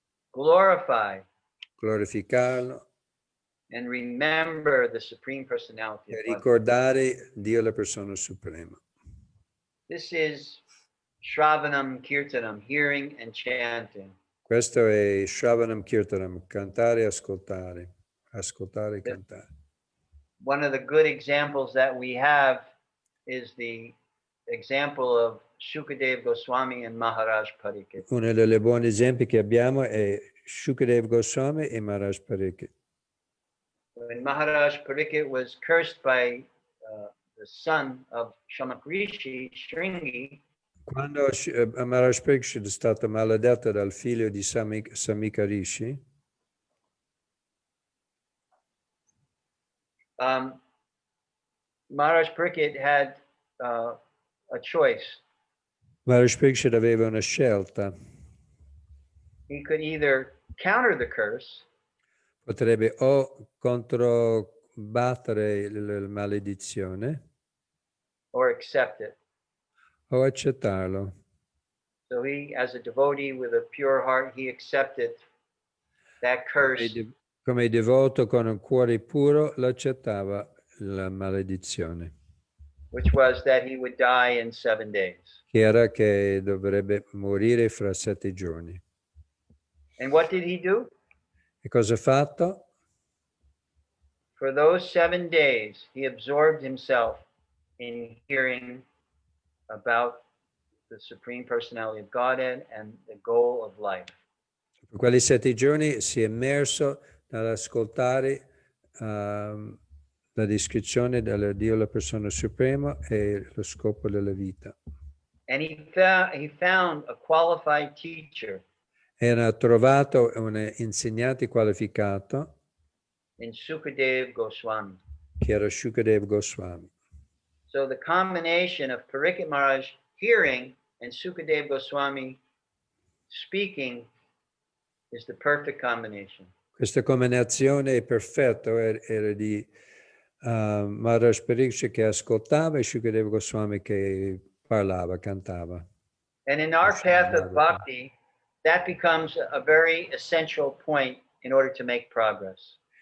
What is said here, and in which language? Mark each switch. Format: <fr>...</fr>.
<en>glorify,</en> <it>glorificarlo</it> <en>and remember the Supreme Personality</en> <it>e</it> <en>of God.</en> <it>ricordare Dio la persona suprema.</it> <en>This is Shravanam Kirtanam, hearing and chanting.</en> <it>Questo è Shravanam Kirtanam, cantare e ascoltare, ascoltare e cantare.</it> <en>One of the good examples that we have is the example of Shukadev Goswami and Maharaj Pariksit.</en> <it>Uno dei buoni esempi che abbiamo è Shukadev Goswami e Maharaj Pariksit.</it> <en>When Maharaj Pariksit was cursed by the son of Shamak Rishi, Shringi,</en> <it>Quando Maharaj Pariksit è stato maledetto dal figlio di Samika Rishi,</it> <en>Maharaj Pariksit had a choice.</en> <it>Maharaj Pariksit aveva una scelta.</it> <en>He could either counter the curse,</en> <it>Potrebbe o controbattere la maledizione</it> <en>or accept it.</en> <it>o accettarlo.</it> <en>So he, as a devotee with a pure heart, he accepted that curse.</en> <it>Come devoto con un cuore puro l'accettava la maledizione,</it> <en>Which was that he would die in 7 days.</en> <it>che era che dovrebbe morire fra 7 giorni.</it> <en>And what did he do?</en> <it>E cosa ha fatto?</it> <en>For those 7 days, he absorbed himself in hearing about the Supreme Personality of Godhead and the goal of life.</en> <it>Per quei 7 giorni si è immerso nell'ascoltare la descrizione del Dio, la persona suprema e lo scopo della vita.</it> <en>And he found a qualified teacher</en> <it>Era trovato un insegnante qualificato</it> <en>in Sukadev Goswami.</en> <it>che era Shukadev Goswami.</it> <en>So the combination of Pariksit Maharaj hearing and Sukadev Goswami speaking is the perfect combination.</en> <it>Questa combinazione è perfetta, era di Maharaj Pariksit che ascoltava e Shukadev Goswami che parlava, cantava.</it> <en>And in our path of bhakti, that becomes a very essential point in order to make progress.</en>